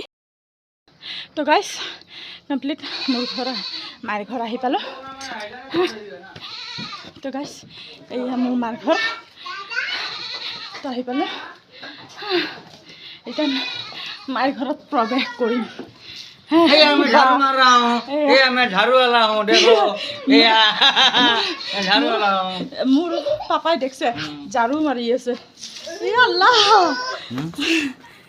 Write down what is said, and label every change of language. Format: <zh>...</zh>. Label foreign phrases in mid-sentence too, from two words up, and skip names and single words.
<as>তো গাইজ কমপ্লিট মোৰ মাৰ ঘৰ আহি পালোঁ। তো গাইজ এইয়া মোৰ মাৰ ঘৰ। তো আহি পালোঁ। এতিয়া মাৰ ঘৰত প্ৰৱেশ কৰিম।</as> <hi>मैं झाड़ू मार रहा हूँ, मैं झाड़ू वाला हूँ, देखो मैं झाड़ू वाला हूँ।</hi> <as>মোৰ পাপাই देखছে ঝাড়ু মারি আছে। আল্লাহ</as>